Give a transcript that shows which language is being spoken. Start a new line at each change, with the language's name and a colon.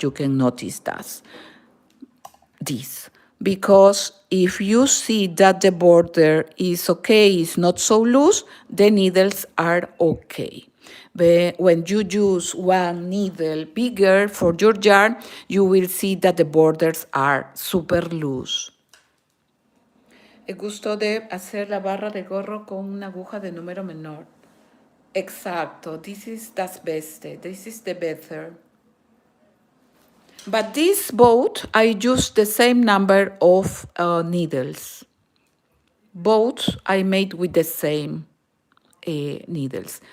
English: You can notice this, because if you see that the border is okay, is not so loose, the needles are okay. But when you use one needle bigger for your yarn, you will see that the borders are super loose.
Spanish: El gusto de hacer la barra de gorro con una aguja de número menor.
English: Exacto, this is
German: das Beste,
English: this is the better. But this both, I use the same number of needles. Both I made with the same needles.